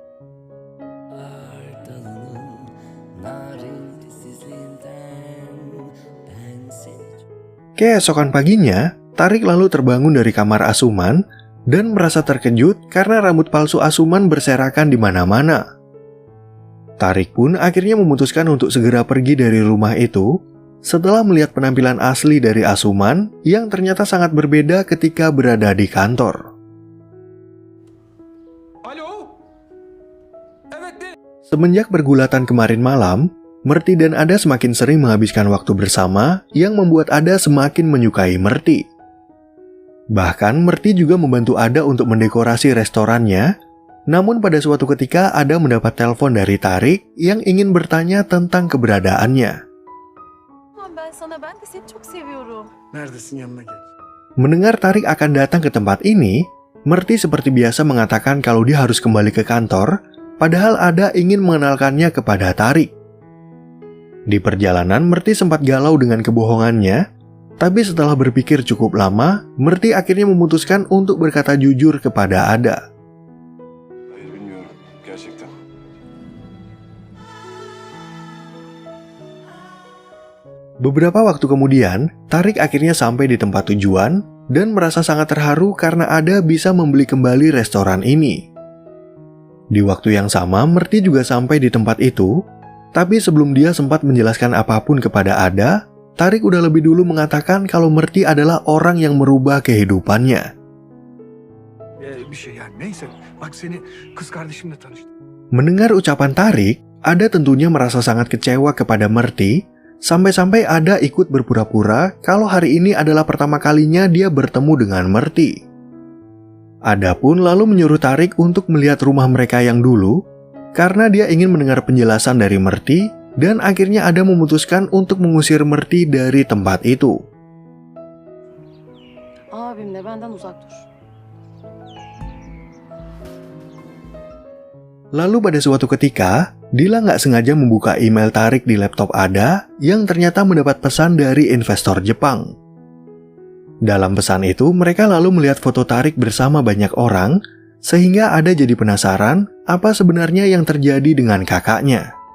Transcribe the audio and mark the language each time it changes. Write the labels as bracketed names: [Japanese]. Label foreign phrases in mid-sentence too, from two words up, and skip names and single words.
[Indonesian] Keesokan paginya, Tarik lalu terbangun dari kamar Asuman dan merasa terkejut karena rambut palsu Asuman berserakan di mana-mana. Tarik pun akhirnya memutuskan untuk segera pergi dari rumah itu setelah melihat penampilan asli dari Asuman yang ternyata sangat berbeda ketika berada di kantor. [Turkish] Alo? Evet de. [Indonesian] Semenjak pergulatan kemarin malam, Merti dan Ada semakin sering menghabiskan waktu bersama yang membuat Ada semakin menyukai Merti. Bahkan Merti juga membantu Ada untuk mendekorasi restorannya. Namun pada suatu ketika Ada mendapat telepon dari Tarik yang ingin bertanya tentang keberadaannya. [Turkish] Ben de seni çok seviyorum. Neredesin, yanına gel. [Indonesian] Mendengar Tarik akan datang ke tempat ini, Merti seperti biasa mengatakan kalau dia harus kembali ke kantor, padahal Ada ingin mengenalkannya kepada Tarik. Di perjalanan, Merti sempat galau dengan kebohongannya, tapi setelah berpikir cukup lama, Merti akhirnya memutuskan untuk berkata jujur kepada Ada. [Turkish] Hayır, bilmiyorum. Gerçekten. [Indonesian] Beberapa waktu kemudian, Tarik akhirnya sampai di tempat tujuan dan merasa sangat terharu karena Ada bisa membeli kembali restoran ini. Di waktu yang sama, Merti juga sampai di tempat itu, tapi sebelum dia sempat menjelaskan apapun kepada Ada, Tarik udah lebih dulu mengatakan kalau Merti adalah orang yang merubah kehidupannya. [Turkish] Bir şey yani, neyse. Bak seni kız kardeşimle tanıştım. [Indonesian] Mendengar ucapan Tarik, Ada tentunya merasa sangat kecewa kepada Merti, sampai-sampai Ada ikut berpura-pura kalau hari ini adalah pertama kalinya dia bertemu dengan Merti. Ada pun lalu menyuruh Tarik untuk melihat rumah mereka yang dulu, karena dia ingin mendengar penjelasan dari Merti, dan akhirnya Ada memutuskan untuk mengusir Merti dari tempat itu. [Turkish] Abimle benden uzak dur. [Indonesian] Lalu pada suatu ketika, Dila nggak sengaja membuka email Tarik di laptop Ada yang ternyata mendapat pesan dari investor Jepang. Dalam pesan itu, mereka lalu melihat foto Tarik bersama banyak orang, sehingga Ada jadi penasaran apa sebenarnya yang terjadi dengan kakaknya.